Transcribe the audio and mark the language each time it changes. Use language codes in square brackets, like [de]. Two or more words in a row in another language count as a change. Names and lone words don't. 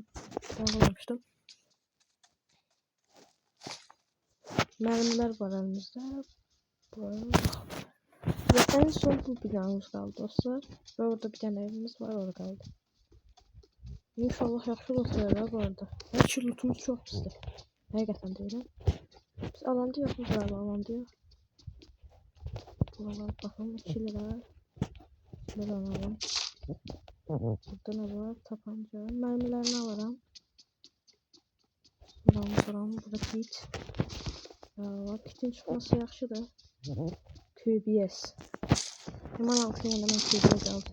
[tr] Bağlamıştım. Mermiler var elimizde. Ve en son bu binamız kaldı dostlar. Ve orada bir tane evimiz var, orada kaldı. İnşallah [az] yaxşı loot verir [tr] bu arada. [az] Belki lootumuz çok pisdir. Həqiqətən deyirəm. Biz alanda yoxuz galiba, alanda yox. Buralar baxın 2 lira. [tr] Buradan alalım. Burada ne var? Tapanca. Mermilerini alalım. Buradan. Burada kit. [az] Kitin çıxması yaxşıdır. QBS. [tr] Hemen altına hemen QBS aldım.